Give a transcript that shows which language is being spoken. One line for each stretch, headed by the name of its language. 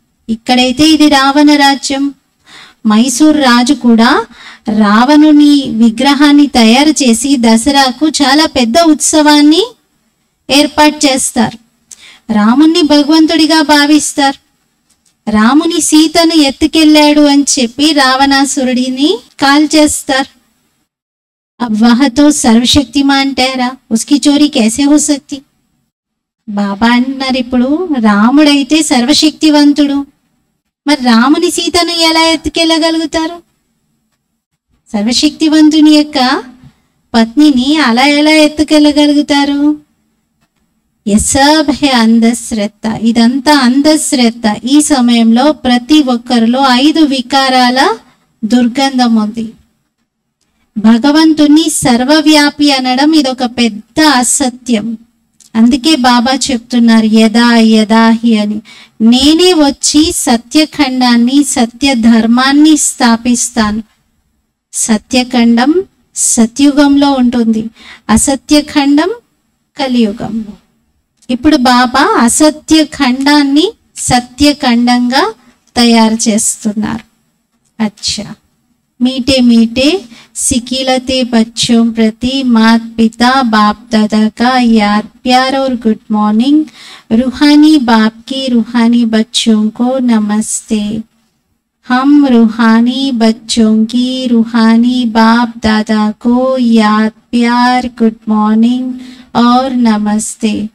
Telugu: ఇక్కడైతే ఇది రావణ రాజ్యం. మైసూర్ రాజు కూడా రావణుని విగ్రహాన్ని తయారు చేసి దసరాకు చాలా పెద్ద ఉత్సవాన్ని ఏర్పాటు చేస్తారు. రాముణ్ణి భగవంతుడిగా భావిస్తారు. రాముని సీతను ఎత్తుకెళ్ళాడు అని చెప్పి రావణాసురుడిని కాల్చేస్తారు.
Hindi: अब वह तो सर्वशक्तिमान ठहरा, उसकी चोरी कैसे हो सकती?
Telugu: బాబా అన్నారు, ఇప్పుడు రాముడైతే సర్వశక్తివంతుడు, మరి రాముని సీతను ఎలా ఎత్తుకెళ్ళగలుగుతారు? సర్వశక్తివంతుని యొక్క పత్నిని అలా ఎలా ఎత్తుకెళ్ళగలుగుతారు?
Hindi: యసబ్ హే అంధశ్రద్ధ,
Telugu: ఇదంతా అంధశ్రద్ధ. ఈ సమయంలో ప్రతి ఒక్కరిలో 5 వికారాల దుర్గంధం ఉంది. భగవంతుని సర్వవ్యాపి అనడం ఇదొక పెద్ద అసత్యం. అందుకే బాబా చెప్తున్నారు యదా యదాహి అని. నేనే వచ్చి సత్యఖండాన్ని, సత్య ధర్మాన్ని స్థాపిస్తాను. సత్యఖండం సత్యుగంలో ఉంటుంది, అసత్యఖండం కలియుగంలో. ఇప్పుడు బాబా అసత్య ఖండాన్ని సత్యఖండంగా తయారు చేస్తున్నారు.
Hindi: అచ్చా, मीठे मीठे सिकिलते बच्चों प्रति मात पिता बाप दादा का याद प्यार और गुड मॉर्निंग. रूहानी बाप की रूहानी बच्चों को नमस्ते. हम रूहानी बच्चों की रूहानी बाप दादा को याद प्यार गुड मॉर्निंग और नमस्ते.